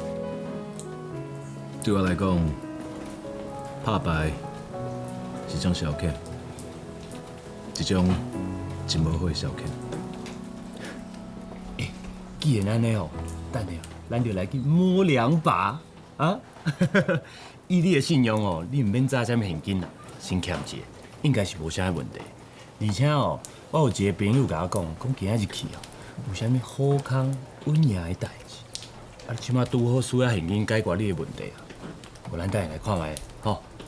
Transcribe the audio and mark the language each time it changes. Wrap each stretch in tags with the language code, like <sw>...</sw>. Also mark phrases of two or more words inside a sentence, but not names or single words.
<nan>对我来讲，拍牌是一种消遣。一种真无好的消遣。既然安尼吼，等下咱就来去摸2把啊！以你的信用哦，你唔免揸啥物现金啦，先欠一个，应该是无啥问题。而且哦，我有一个朋友甲我讲今仔日去哦，有啥物好康稳赢的代志，啊，起码拄好需要现金解决你的问题啊。无咱等下来看卖，吼。</nan>